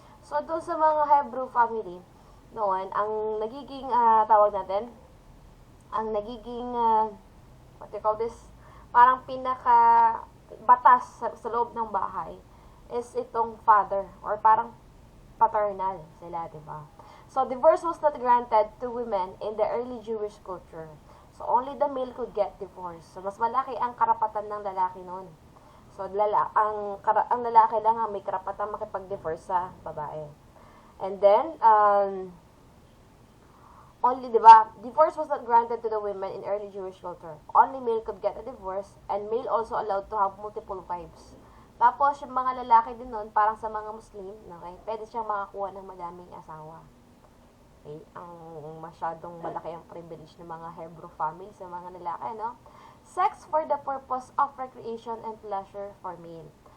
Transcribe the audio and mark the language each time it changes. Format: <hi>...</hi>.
<tl>So, doon sa mga Hebrew family, noon, ang nagiging, tawag natin, ang nagiging, what do you call this, parang batas sa loob ng bahay is itong father or parang paternal sila, diba?</tl> <en>So, divorce was not granted to women in the early Jewish culture. So, only the male could get divorced.</en> <tl>So, mas malaki ang karapatan ng lalaki noon. So, ang lalaki lang ang may karapatan makipag-divorce sa babae.</tl> <en>And then, only, diba, divorce was not granted to the women in early Jewish culture. Only male could get a divorce, and male also allowed to have multiple wives.</en> <tl>Tapos, yung mga lalaki din nun, parang sa mga Muslim, okay, pwede siyang makakuha ng madaming asawa. Okay, ang masyadong malaki ang privilege ng mga Hebrew family sa mga lalaki, no?</tl> <en>Sex for the purpose of recreation and pleasure for male.</en>